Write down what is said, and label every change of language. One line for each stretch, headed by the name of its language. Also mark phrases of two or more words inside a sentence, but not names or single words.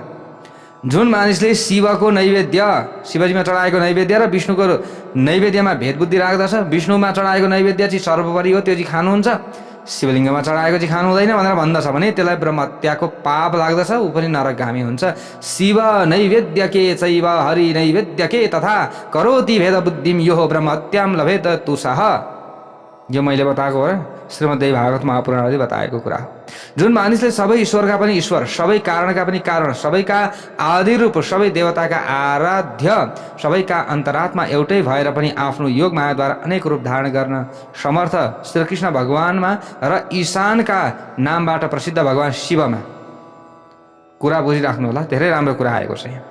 Nepali: जुन मानिसले शिवको नैवेद्य, शिवजीमा चढाएको नैवेद्य र विष्णुको नैवेद्यमा भेदबुद्धि राख्दछ, विष्णुमा चढाएको नैवेद्य चाहिँ सर्वोपरि हो, त्यो चाहिँ खानुहुन्छ, शिवलिङ्गमा चढाएको चाहिँ खानु हुँदैन भनेर भन्दछ भने त्यसलाई ब्रह्महत्याको पाप लाग्दछ, ऊ पनि नरकगामी हुन्छ।
Sanskrit: शिव नैवेद्य के चैव हरि नैवेद्य के तथा करोति भेद बुद्धिम यो ब्रह्महत्याम लभेत तुसः।
Nepali: यो मैले बताएको हो, श्रीमद्देवी भागवत महापुराणले बताएको कुरा हो। जुन मानिसले सबै ईश्वरका पनि ईश्वर, सबै कारणका पनि कारण, सबैका आदि रूप, सबै देवताका आराध्य, सबैका अन्तरात्मा एउटै भएर पनि आफ्नो योग मायाद्वारा अनेक रूप धारण गर्न समर्थ श्रीकृष्ण भगवानमा र ईशानका नामबाट प्रसिद्ध भगवान शिवमा, कुरा बुझिराख्नु होला, धेरै राम्रो कुरा आएको छ यहाँ।